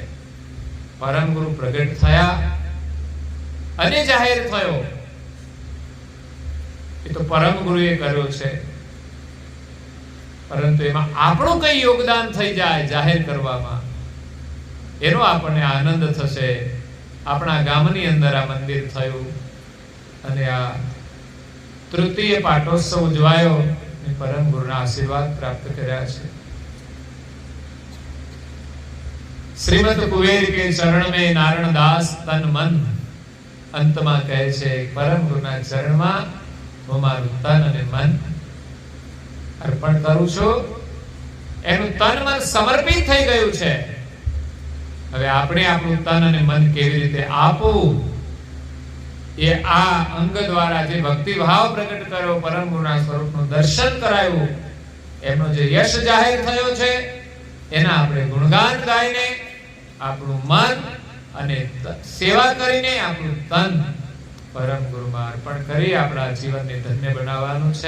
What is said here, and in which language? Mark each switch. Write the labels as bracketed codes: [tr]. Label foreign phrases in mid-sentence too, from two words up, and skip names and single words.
[gu] પરમ ગુરુ પ્રગટ થયા અને જાહેર થયો એ તો પરમ ગુરુએ કર્યો છે, પરંતુ એમાં આપણું કઈ યોગદાન થઈ જાય જાહેર કરવામાં, એનો આપણને આનંદ થશે. આપણા ગામની અંદર આ મંદિર થયું અને આ તૃતીય પાટોત્સવ ઉજવાયો અને પરમ ગુરુના આશીર્વાદ પ્રાપ્ત કર્યા છે. [hi] श्रीमद कुबेर के चरण में नारायण दास तन मन. [gu] અંતમાં કહે છે પરમ ગુરુના ચરણમાં હું મારું તન અને મન અર્પણ કરું છું. એનું તન મન સમર્પિત થઈ ગયું છે. હવે આપણે આપણું તન અને મન કેવી રીતે આપવું એ આ અંગ દ્વારા જે ભક્તિ ભાવ પ્રગટ કર્યો, પરમ ગુરુના સ્વરૂપનું દર્શન કરાયું, એમનો જે યશ જાહેર થયો છે એના આપણે ગુણગાન ગાઈને આપણું મન અને સેવા કરીને આપણું તન પરમ ગુરુમાં અર્પણ કરી આપણા જીવનને ધન્ય બનાવવાનું છે.